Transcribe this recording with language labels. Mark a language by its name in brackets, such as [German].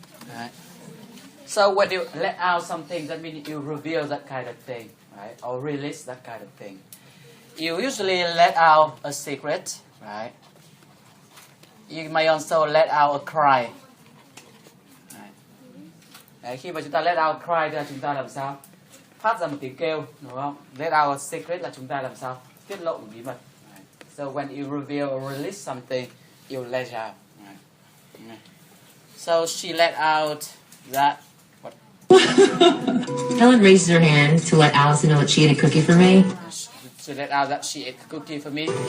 [English] Alright. So when you let out something, that means you reveal that kind of thing, right? Or release that kind of thing. You usually let out a secret, right? You may also let out a cry. [Vietnamese] Đấy, khi mà chúng ta [English] let out cry [Vietnamese] thì là chúng ta làm sao? Phát ra một tiếng kêu, đúng không? [English] Let out a secret [Vietnamese] là chúng ta làm sao? Tiết lộ một bí mật. [English] So when you reveal or release something, you let out. So she let out that. What? Helen raises her hand to let Allison know that she ate a cookie for me. She let out that she ate a cookie for me.